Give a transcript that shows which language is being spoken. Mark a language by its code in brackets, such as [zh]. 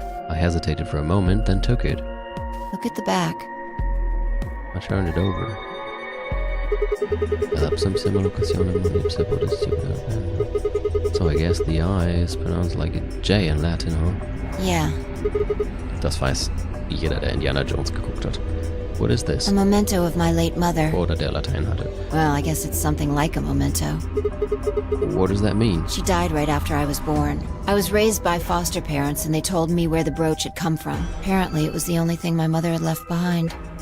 [en] I hesitated for a moment, then took it. Look at the back. I turned it over. [la] Elapsam, semel, occasionem, ipse, potest, Iuppiter, reprehendere. [en] So I guess the I is pronounced like a J in Latin, huh? Yeah. [de] Das weiß jeder, der Indiana Jones geguckt hat. [en] What is this? A memento of my late mother. [de] Oder der Latein hatte. [en] Well, I guess it's something like a memento. What does that mean? She died right after I was born. I was raised by foster parents and they told me where the brooch had come from. Apparently it was the only thing my mother had left behind.